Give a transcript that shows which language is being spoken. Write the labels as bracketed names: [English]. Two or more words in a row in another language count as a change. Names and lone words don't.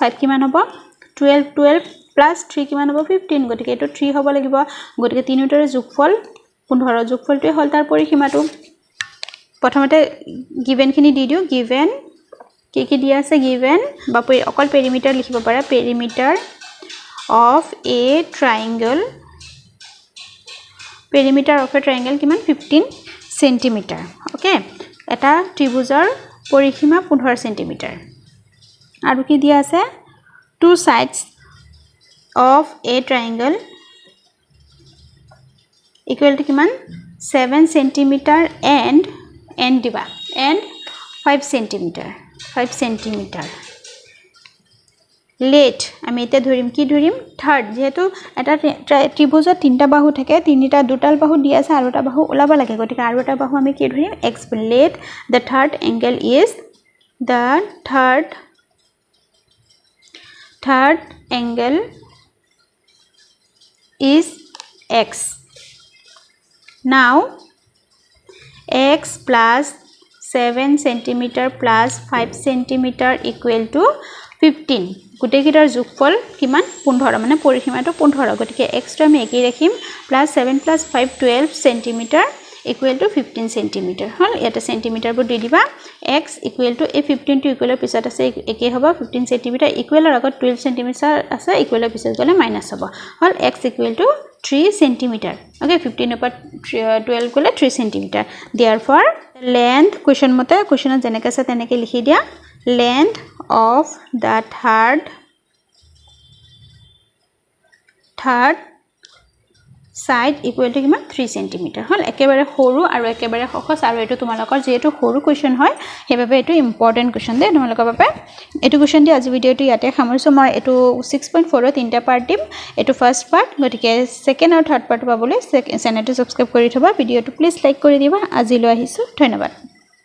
[Assamese] 5 কিমান হ'ব 12 + 3 কিমান হ'ব 15 গতিকে এটো 3 হ'ব লাগিব গতিকে তিনিটাৰ যোগফল 15 যোগফলটোই হল তাৰ পৰিসীমাটো প্ৰথমতে গিভেন খিনি দি দিও গিভেন কি দিয়া আছে গিভেন বা অকল পেৰিমিটাৰ লিখিব পাৰা [English] পেৰিমিটাৰ of a triangle perimeter of a triangle [Assamese] কিমান 15 [English] centimeter okay [Assamese] এটা ত্ৰিভুজৰ পৰিসীমা 15 centimeter আৰু কি দিয়া আছে [English] two sides of a triangle equal to [Assamese] কিমান 7 [English] centimeter and [Assamese] দিবা [English] and 5 centimeter let [Assamese] আমি এটা ধৰিম কি ধৰিম থাৰ্ড যেহেতু এটা ত্ৰিভুজত তিনটা বাহু থাকে তিনিটা দুটাল বাহু দিয়া আছে আৰু এটা বাহু ওলাব লাগে গতিকে আৰু এটা বাহু আমি কি ধৰিম x লেট [English] the third angle is the third angle is x now x plus 7 centimeter plus 5 centimeter equal to 15 [Assamese] গুটেকিটাৰ যোগফল কিমান 15 মানে পৰিসীমাটো 15 গতিকে x টো আমি একেই ৰাখিম + 7 + 5 12 [English] centimeter equal to 15 centimeter [Assamese] হল এটা সেন্টিমিটাৰ বোৰ দি দিবা x [English] equal to [Assamese] এই 15 টো ইকুৱেলৰ পিছত আছে একেই হ'ব 15 সেন্টিমিটাৰ ইকুৱেলৰ আগত 12 সেন্টিমিটাৰ আছে ইকুৱেলৰ পিছত গলে মাইনাস হ'ব হল x [English] equal to 3 centimeter okay [Assamese] 15 ৰ পৰা 12 গলে 3 সেন্টিমিটাৰ [English] therefore length [Assamese] কোৱেশ্চন মতে কোৱেশ্চনত যেনেকৈ আছে তেনেকৈ লিখি দিয়া [English] length of the third side equal to [Assamese] কিমান 3 cm হল একেবাৰে সৰু আৰু একেবাৰে সহজ আৰু এটো তোমালোকৰ যেটো সৰু কোৱেশ্চন হয় হেবাবে এটো [English] important question [Assamese] দে তোমালোকৰ বাবে এটো কোৱেশ্চন দি আজি ভিডিওটো ইয়াতে সামৰিছো মই এটো 6.4 ৰ তিনটা পাৰ্ট দিম এটো [English] first part [Assamese] গতিকে সেকেন্ড আৰু [English] third part [Assamese] পাবলৈ চেনেলটো সাবস্ক্ৰাইব কৰি থবা ভিডিওটো [English] please like [Assamese] কৰি দিবা আজি লৈ আহিছো ধন্যবাদ